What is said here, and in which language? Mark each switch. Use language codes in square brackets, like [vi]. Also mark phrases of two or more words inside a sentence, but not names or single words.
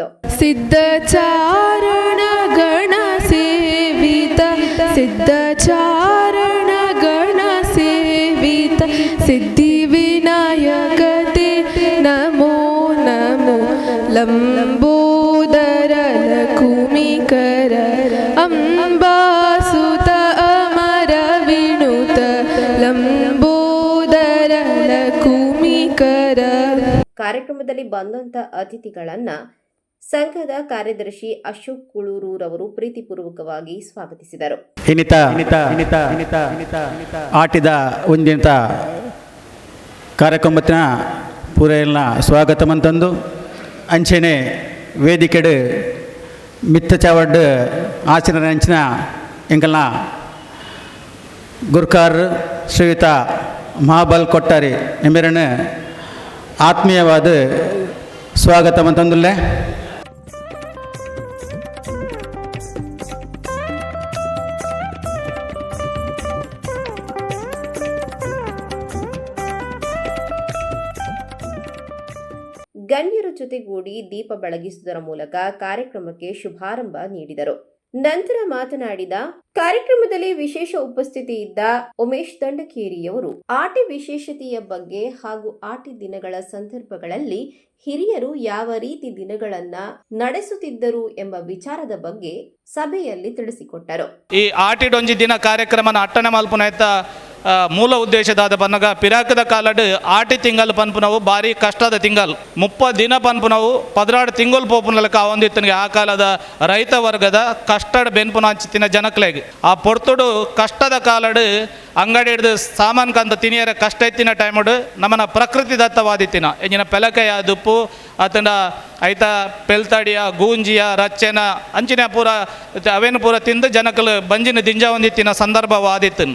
[sa] ಸಿದ್ಧಚಾರಣ ಗಣ ಸೇವಿತ ಸಿದ್ಧಚಾರಣ ಗಣ ಸೇವಿತ ಸಿದ್ಧಿ ವಿನಾಯಕತೆ ನಮೋ ನಮೋ ಲಂಬೋದರ ಲಕುಮಿಕರ ಅಂಬಾಸುತ ಅಮರ ವಿನುತ ಲಂಬೋದರ ಲಕುಮಿಕರ. [kn] ಕಾರ್ಯಕ್ರಮದಲ್ಲಿ ಬಂದಂತ ಅತಿಥಿಗಳನ್ನ ಸಂಘದ ಕಾರ್ಯದರ್ಶಿ ಅಶೋಕ್ ಕುಳೂರೂರವರು ಪ್ರೀತಿಪೂರ್ವಕವಾಗಿ ಸ್ವಾಗತಿಸಿದರು. [tcy] ಆಟಿದ ಒಂದಿನ ಕಾರ್ಯಕ್ರಮದ ಪೂರೈನ ಸ್ವಾಗತಮಂತಂದು ಅಂಚೆನೆ ವೇದಿಕೆಡು ಮಿತ್ತ ಚಾವಡ್ ಆಚರಣೆ ಅಂಚಿನ ಎಂಕಲ್ನ ಗುರ್ಕಾರ್ ಶ್ರೀಯುತ ಮಹಾಬಲ್ ಕೊಟ್ಟಾರಿ ಎಂಬರನ್ನು ಆತ್ಮೀಯವಾದ ಸ್ವಾಗತಮಂತಂದುಲ್ಲೆ. [kn] ಗಣ್ಯರ ಜೊತೆಗೂಡಿ ದೀಪ ಬೆಳಗಿಸುವುದರ ಮೂಲಕ ಕಾರ್ಯಕ್ರಮಕ್ಕೆ ಶುಭಾರಂಭ ನೀಡಿದರು. ನಂತರ ಮಾತನಾಡಿದ ಕಾರ್ಯಕ್ರಮದಲ್ಲಿ ವಿಶೇಷ ಉಪಸ್ಥಿತಿ ಇದ್ದ ಉಮೇಶ್ ದಂಡಕೇರಿಯವರು ಆಟಿ ವಿಶೇಷತೆಯ ಬಗ್ಗೆ ಹಾಗೂ ಆಟಿ ದಿನಗಳ ಸಂದರ್ಭಗಳಲ್ಲಿ ಹಿರಿಯರು ಯಾವ ರೀತಿ ದಿನಗಳನ್ನ ನಡೆಸುತ್ತಿದ್ದರು ಎಂಬ ವಿಚಾರದ ಬಗ್ಗೆ ಸಭೆಯಲ್ಲಿ ತಿಳಿಸಿಕೊಟ್ಟರು. [tcy] ಈ ಆಟಿಡೊಂಜಿ ದಿನ ಕಾರ್ಯಕ್ರಮನ ಅಟ್ಟನೆ ಮಲ್ಪುನೈತ ಮೂಲ ಉದ್ದೇಶದಾದ ಬನ್ನಗ ಪಿರಾಕದ ಕಾಲಡ್ ಆಟಿ ತಿಂಗಲ್ ಪನ್ಪುನವು ಭಾರಿ ಕಷ್ಟದ ತಿಂಗಲ್ 30 ದಿನ ಪನ್ಪುನವು 16 ತಿಂಗಳು ಪೋಪುನಲಕ ಆವೊಂದಿತ್ತನಿಗೆ ಆ ಕಾಲದ ರೈತ ವರ್ಗದ ಕಷ್ಟಡ್ ಬೆನ್ಪುನ ಹಂಚಿತ್ತಿನ ಜನಕ್ಲೆಗೆ ಆ ಪೊರ್ತುಡು ಕಷ್ಟದ ಕಾಲಡ್ ಅಂಗಡಿ ಹಿಡಿದು ಸಾಮಾನು ಕಂತ ತಿನಿಯರ ಕಷ್ಟ ಎತ್ತಿನ ಟೈಮುಡು ನಮ್ಮನ ಪ್ರಕೃತಿ ದತ್ತವಾದಿತ್ತಿನ ಎಂಜಿನ ಪೆಲಕೆಯ ದುಪ್ಪು ಆತನ ಐತ ಪೆಲ್ತಾಡಿಯ ಗೂಂಜಿಯ ರಚ್ಚೆನ ಅಂಚಿನ ಪೂರ ಅವೇನು ಪೂರ ತಿಂದು ಜನಕಲು ಬಂಜಿನ ದಿಂಜ ಹೊಂದಿತ್ತಿನ ಸಂದರ್ಭವಾದಿತ್ತು.